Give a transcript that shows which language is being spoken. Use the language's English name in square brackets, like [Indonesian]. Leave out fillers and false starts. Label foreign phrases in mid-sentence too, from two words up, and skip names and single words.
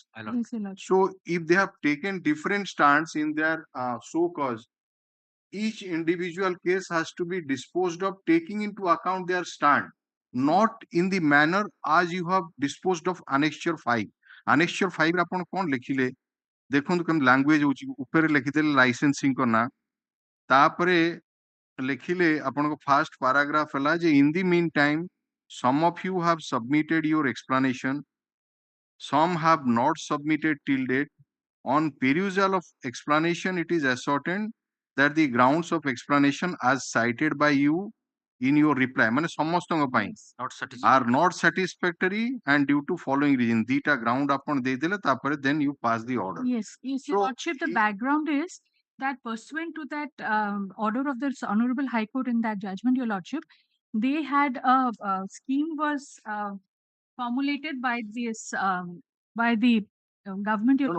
[English] My lord. Yes, your lordship. So if they have taken different stands in their SOCO's, each individual case has to be disposed of taking into account their stand, not in the manner as you have disposed of Annexure 5. [Odia] Annexure 5 ରେ ଆପଣ କଣ ଲେଖିଲେ ଦେଖନ୍ତୁ କେମିତି ଲାଙ୍ଗୁଏଜ ହଉଛି, ଉପରେ ଲେଖିଦେଲେ ଲାଇସେନ୍ସିଂ ଙ୍କ ନାଁ, ତାପରେ ଲେଖିଲେ ଆପଣଙ୍କ [English] first paragraph [Odia] ହେଲା ଯେ [English] in the meantime some of you have submitted your explanation, some have not submitted till date. On perusal of explanation, it is ascertained that the grounds of explanation as cited by you in your reply, [Odia] ମାନେ ସମସ୍ତଙ୍କ ପାଇଁ, [English] Yes. Not are satisfied. not satisfactory and due to following reason. [Odia] ଦିଟା ground ଆପଣ ଦେଇଦେଲେ ତାପରେ [English] then you pass the order. Yes, yes, your So lordship. The he- background is that pursuant to that order of the Honorable High Court in that judgment, Your Lordship, they had a scheme was formulated by this by the government, Your